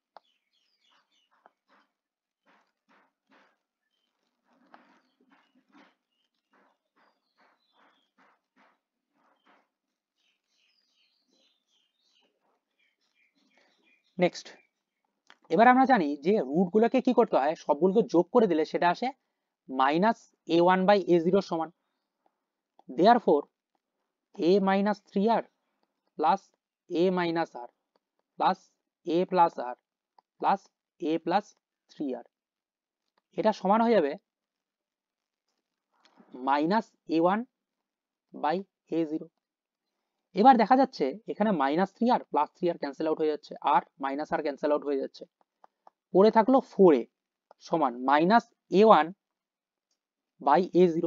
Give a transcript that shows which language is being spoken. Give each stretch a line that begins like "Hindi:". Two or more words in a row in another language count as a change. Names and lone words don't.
Bangla: নেক্সট, এবার আমরা জানি যে রুটগুলোকে কি করতে হয়, সবগুলোকে যোগ করে দিলে সেটা আসে মাইনাস a1/a0 সমান।
English: দেয়ারফর a minus 3r plus a minus r plus a plus r plus a plus 3r,
Bangla: এটা সমান হয়ে যাবে মাইনাস a1/a0। এবার দেখা যাচ্ছে এখানে মাইনাস 3r প্লাস 3r
English: cancel out
Bangla: হয়ে যাচ্ছে, আর মাইনাস আর
English: cancel out
Bangla: হয়ে যাচ্ছে, পড়ে থাকলো 4a সমান মাইনাস a1/a0।